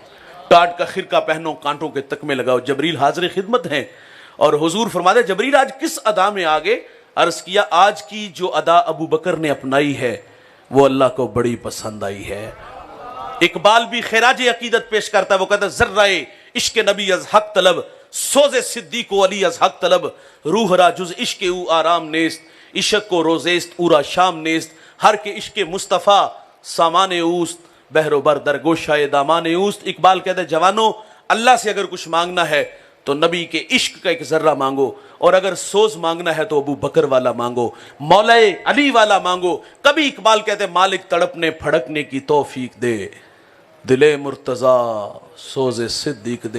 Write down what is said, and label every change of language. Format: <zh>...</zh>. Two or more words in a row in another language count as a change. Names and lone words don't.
<ur>ٹاٹ کا خرقہ پہنو, کانٹوں کے تکمے لگاؤ. جبریل حاضر خدمت ہیں اور حضور فرماتے جبریل آج کس ادا میں آگے؟ عرض کیا آج کی جو ادا ابو بکر نے اپنائی ہے وہ اللہ کو بڑی پسند آئی ہے. اقبال بھی خراج عقیدت پیش کرتا ہے, وہ کہتا ہے</ur> <fa>ذرائے عشق نبی از حق طلب, سوز صدیق و علی از حق طلب, روح را جز عشق او آرام نیست, عشق کو روزیست اورا شام نیست, ہر کے عشق مصطفیٰ سامان اوست, بحر و بر در گوشائے دامان اوست.</fa> <ur>اقبال کہتا ہے جوانوں, اللہ سے اگر کچھ مانگنا ہے تو نبی کے عشق کا ایک ذرہ مانگو, اور اگر سوز مانگنا ہے تو ابو بکر والا مانگو, مولا علی والا مانگو. کبھی اقبال کہتے ہیں مالک تڑپنے پھڑکنے کی توفیق دے, دل مرتضیٰ سوز صدیق دے.</ur>